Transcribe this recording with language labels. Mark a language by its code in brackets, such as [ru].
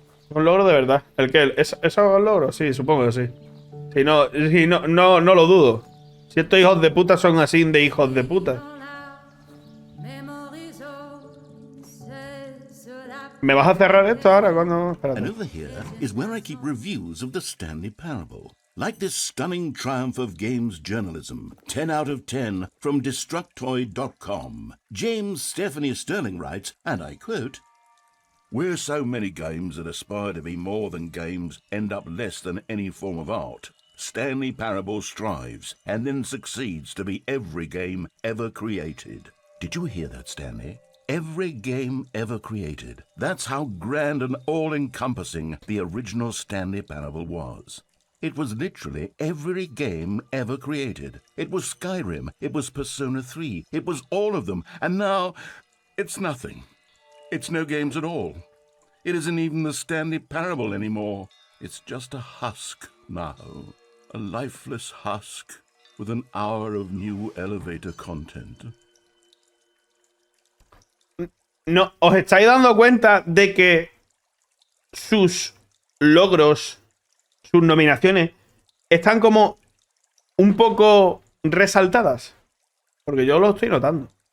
[es] Un logro de verdad. ¿El qué? ¿Eso es un logro? Sí, supongo que sí. Si no, no lo dudo. Si estos hijos de puta son así de hijos de puta. ¿Me vas a cerrar esto ahora cuando...? Espérate. [en] And over here is where I keep reviews of the Stanley Parable. Like this stunning triumph of games journalism, 10 out of 10 from Destructoid.com. James Stephanie Sterling writes, and I quote, "Where so many games that aspire to be more than games end up less than any form of art, Stanley Parable strives and then succeeds to be every game ever created." Did you hear that, Stanley? Every game ever created. That's how grand and all-encompassing the original Stanley Parable was. It was literally every game ever created. It was Skyrim, it was Persona 3, it was all of them, and now it's nothing. It's no games at all. It isn't even the Stanley Parable anymore. It's just a husk now. A lifeless husk with an hour of new elevator content. [es] No, ¿os estáis dando cuenta de que sus logros, sus nominaciones, están como un poco resaltadas? Porque yo lo estoy notando.